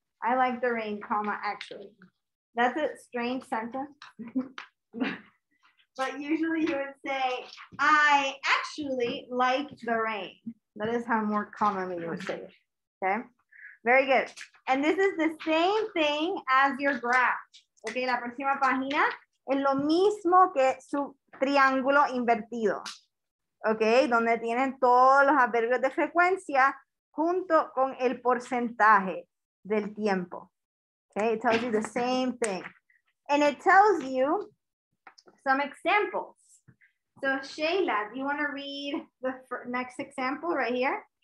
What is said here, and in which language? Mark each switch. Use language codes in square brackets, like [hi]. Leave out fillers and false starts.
[en] I like the rain, comma, actually. That's a strange sentence. But usually you would say, I actually like the rain. That is how more commonly you would say it, okay? Very good. And this is the same thing as your graph. [es] Okay, la próxima página es lo mismo que su triángulo invertido. Ok, donde tienen todos los adverbios de frecuencia junto con el porcentaje del tiempo. [en] Okay, it tells you the same thing. And it tells you some examples. So Shayla, do you want to read the next example right here?